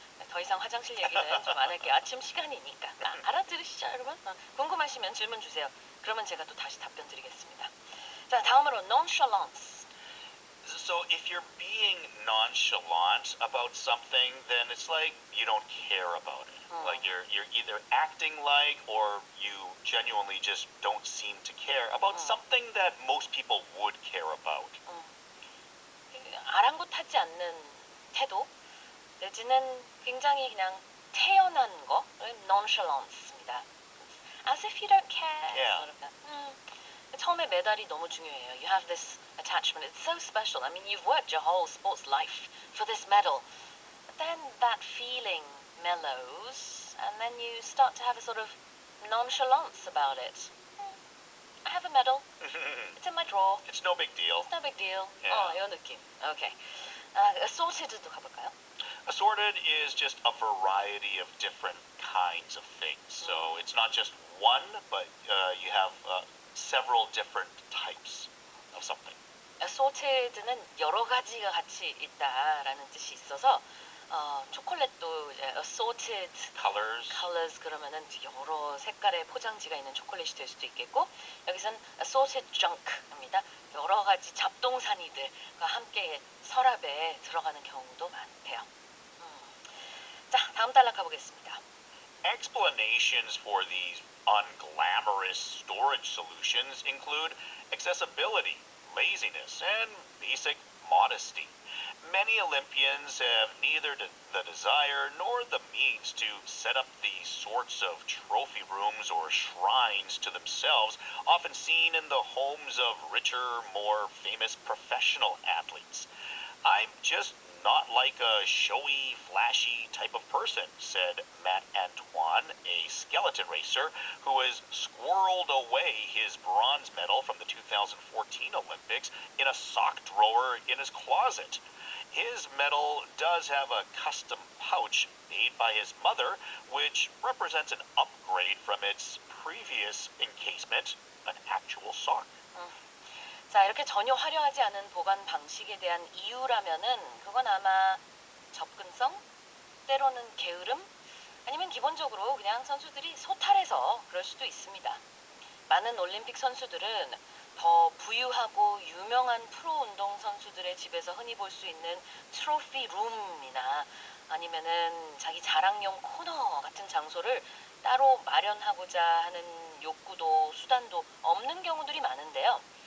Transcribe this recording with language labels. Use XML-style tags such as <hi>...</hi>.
<ko>더 이상 화장실 얘기는 좀 안 할게요. 아침 시간이니까. 알아들으시죠, 여러분? 궁금하시면 질문 주세요. 그러면 제가 또 다시 답변 드리겠습니다. 자, 다음으로 nonchalance.</ko> <en>So if you're being nonchalant about something, then it's like you don't care about it. Like you're either acting like or you genuinely just don't seem to care about something that most people would care about.</en> <ko>아랑곳하지 않는 태도 내지는 굉장히 그냥 태연한 거 nonchalance입니다.</ko> <en>As if you don't care. Yeah.</en> <ko>처음에 메달이 너무 중요해요.</ko> <en>You have this attachment. It's so special. I mean, you've worked your whole sports life for this medal. But then that feeling mellows, and then you start to have a sort of nonchalance about it. I have a medal. It's in my drawer. It's no big deal. It's no big deal. Yeah.</en> <ko>이런 느낌. Okay. assorted도 가볼까요?</ko> <en>Assorted is just a variety of different kinds of things. So it's not just one, but you have several different types of something.</en> <ko>assorted는 여러 가지가 같이 있다라는 뜻이 있어서 초콜릿도 이제 assorted colors 그러면은 여러 색깔의 포장지가 있는 초콜릿이 될 수도 있겠고 여기서는 assorted junk입니다. 여러 가지 잡동사니들과 함께 서랍에 들어가는 경우도 많대요. 자, 다음 단락 가보겠습니다.</ko> <en>Explanations for these unglamorous storage solutions include accessibility, laziness, and basic modesty. Many Olympians have neither the desire nor the means to set up the sorts of trophy rooms or shrines to themselves often seen in the homes of richer, more famous professional athletes. I'm just not like a showy, flashy type of person, said Matt Antoine, a skeleton racer who has squirreled away his bronze medal from the 2014 Olympics in a sock drawer in his closet. His medal does have a custom pouch made by his mother, which represents an upgrade from its previous encasement, an actual sock.</en> <ko>자, 이렇게 전혀 화려하지 않은 보관 방식에 대한 이유라면은 그건 아마 접근성, 때로는 게으름, 아니면 기본적으로 그냥 선수들이 소탈해서 그럴 수도 있습니다. 많은 올림픽 선수들은 더 부유하고 유명한 프로 운동 선수들의 집에서 흔히 볼 수 있는 트로피 룸이나 아니면은 자기 자랑용 코너 같은 장소를 따로 마련하고자 하는 욕구도 수단도 없는 경우들이 많은데요.</ko>